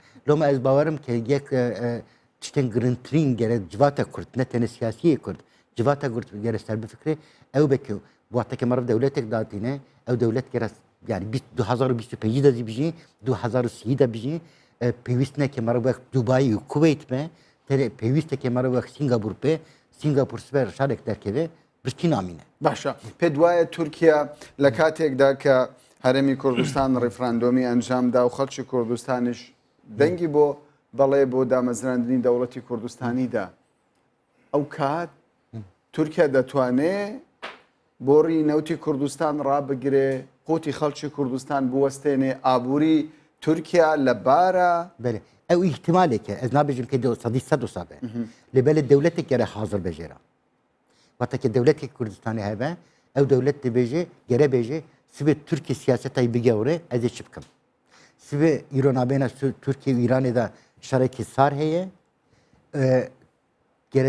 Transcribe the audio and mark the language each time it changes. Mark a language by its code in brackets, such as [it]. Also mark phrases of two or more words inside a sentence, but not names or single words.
[ku] Loma ez bawerim ki yek tiştên girîntirîn gere civata Kurd, ne tenê siyasiyê Kurd, civata Kurd gere ser bifikre ew beke wateke meriv dewletek datîne, ew dewlet gere yani 2025 de dibijî, 2030 de bijî pêwîst neke meriv wek Dubai û Kuveyt me, pêwîstekê meriv wek Singapur pe, Singapur siber şarek derkeve birçî namîne. [ckb] باشە پێ وایە تورکیا لە کاتێکدا کە هەرێمی کوردستان ڕێفراندۆمی ئەنجامدا و خەڵکی کوردستانیش دەنگی بۆ بەڵێ بۆ دامەزراندنی دەوڵەتی کوردستانیدا ئەو کات تورکیا دەتوانێت بۆڕی نەوتی کوردستان ڕابگرێ قوتی خەڵکی کوردستان بوەستێنێ ئابووری تورکیا لە بارە [ku] بله ew ihtimaleke ez nabêjim ke sadî sed wisa be lê belê dewletek gere hazir bejêra wateke dewleteke Kurdistanê hebe ew dewlet dibêje gere bêje sibê Tirkiye siyasetayê bigewre ez ê çi bikim sibê îronabêna Tirkiye û Îranê de şerekê sar heye gere